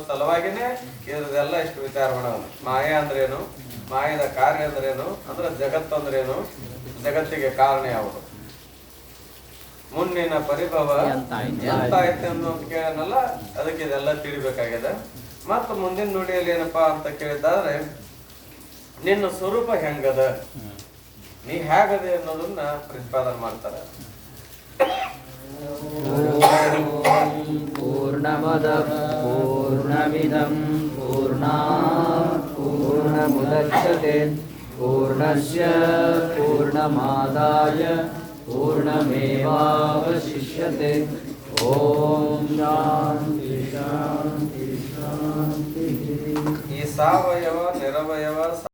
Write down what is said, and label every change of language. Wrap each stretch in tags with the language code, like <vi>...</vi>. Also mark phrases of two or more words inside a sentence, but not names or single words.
<kn>ಸಲುವಾಗಿನೇ ಇದೆಲ್ಲ ಇಷ್ಟು ವಿಚಾರ ಮಾಡೋಣ ಮಾಯಾ ಅಂದ್ರೇನು ಮಾಯದ ಕಾರ್ಯ ಅಂದ್ರೇನು ಅಂದ್ರೆ ಜಗತ್ತು ಅಂದ್ರೇನು ಜಗತ್ತಿಗೆ ಕಾರಣ ಯಾವುದು ಮುನ್ನಿನ ಪರಿಭವ ಎಂತ ಐತೆ ಅಂತ ಕೇಳನಲ್ಲ ಅದಕ್ಕೆ ಇದೆಲ್ಲ ತಿಳಿಬೇಕಾಗಿದೆ ಮತ್ತ ಮುಂದಿನ ನುಡಿಯಲ್ಲಿ ಏನಪ್ಪಾ ಅಂತ ಕೇಳಿದಾದ್ರೆ ನಿನ್ನ ಸ್ವರೂಪ ಹೆಂಗದ ನೀ ಹೇಗದೆ ಅನ್ನೋದನ್ನ ಪ್ರತಿಪಾದನೆ ಮಾಡ್ತಾರೆ</kn> <sa>ಪೂರ್ಣಮದ ಪೂರ್ಣಮಿದಂ ಪೂರ್ಣಾತ್ ಪೂರ್ಣಮುದಚ್ಯತೆ ಪೂರ್ಣಸ್ಯ ಪೂರ್ಣಮಾದಾಯ पूर्णमेवावशिष्यते ओम शांति शांति शांति</sa> <kn>ಈ ಸಾವಯವ ನಿರವಯವ</kn>